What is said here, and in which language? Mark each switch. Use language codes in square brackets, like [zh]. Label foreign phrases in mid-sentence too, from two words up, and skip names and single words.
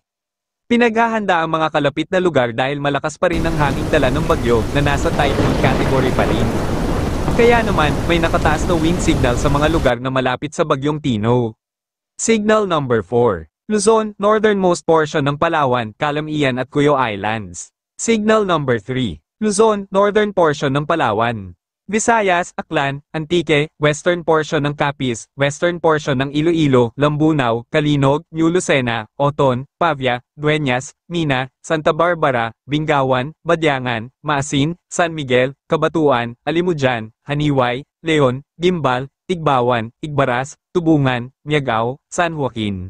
[tl] Pinaghahanda ang mga kalapit na lugar dahil malakas pa rin ang hanging dala ng bagyo na nasa typhoon category pa rin. Kaya naman, may nakataas na wind signal sa mga lugar na malapit sa Bagyong Tino. Signal number 4. Luzon, northernmost portion ng Palawan, Calamian at Cuyo Islands. Signal number 3. Luzon, northern portion ng Palawan. Visayas, Aklan, Antique, western portion ng Capiz, western portion ng Iloilo, Lambunaw, Calinog, New Lucena, Oton, Pavia, Dueñas, Mina, Santa Barbara, Bingawan, Badyangan, Maasin, San Miguel, Cabatuan, Alimujan, Haniway, Leon, Gimbal, Igbawan, Igbaras, Tubungan, Miagao, San Joaquin.